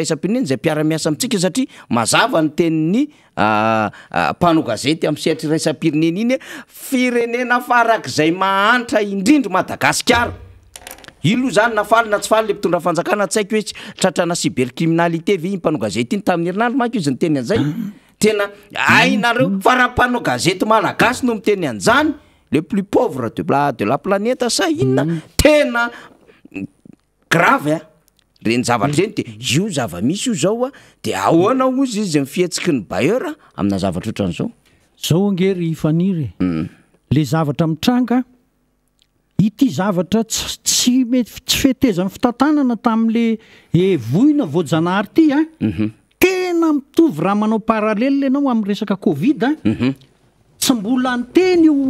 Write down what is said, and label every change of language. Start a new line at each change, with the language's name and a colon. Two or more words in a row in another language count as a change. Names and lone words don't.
Malagasy: raisam-pirenena zay mpiara-miasa amintsika satria mazava ny tenin'ny mpano gazety amin'ny setra raisam-pirenena iny firenena farak'izay mahantra indrindra Madagasikara ilo zany nafaly na tsy faly le mpitondra fanjakana tsy haiko hoe tratrana cybercriminalité ve mpano gazety iny tamin'ny herinandro manko izy niteny an'izay tena ainareo fa raha mpano gazety malagasy no miteny an'izany
French: le plus pauvre de la planète
Malagasy: sa inona tena grave reny zavatra reny de io zava-misy io zao a de ahoana ozy izy mifihetsiky ny bailleur amina zavatra ohatran'izao zao angery faniry le zavatra mitranga ity zavatra tsy fetezany fitantanana tam'le voina voajanahary ty a tena mitovy raha manao paralele anao amin'ny resaka covid a tsy mbola anteny